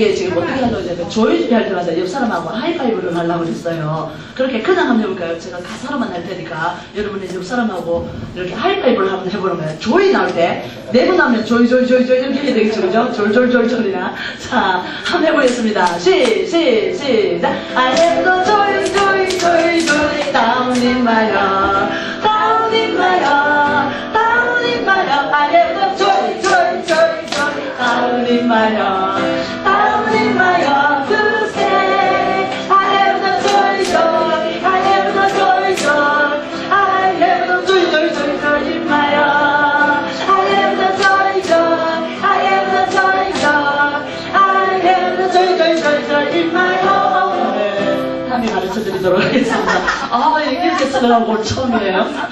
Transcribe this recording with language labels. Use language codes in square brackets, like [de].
[ko] 이게 지금 어떻게 하려고 이제 조이조이 할 때마다 옆 사람하고 하이파이브를 하려고 그랬어요. 그렇게 그냥 한번 해볼까요? 제가 가사로만 할 테니까 여러분이 옆 사람하고 이렇게 하이파이브를 한번 해보는 거예요. 조이 나올 때 네 번 하면 조이조이 이렇게 해야 되겠죠, 그죠? 졸졸졸졸이나. 자, 한번 해보겠습니다. 시작. [en] I have the joy down in my heart, down in my heart, down in my heart. I have the joy down in my heart, down in my heart to say I have the joy, I have the joy, I have the joy in my heart. I have the joy, I have the joy, I have the joy in my heart. [ko] 네, 다음에 가르쳐드리도록 하겠습니다. 아, 이렇게 쓰느라고 오늘 처음이에요.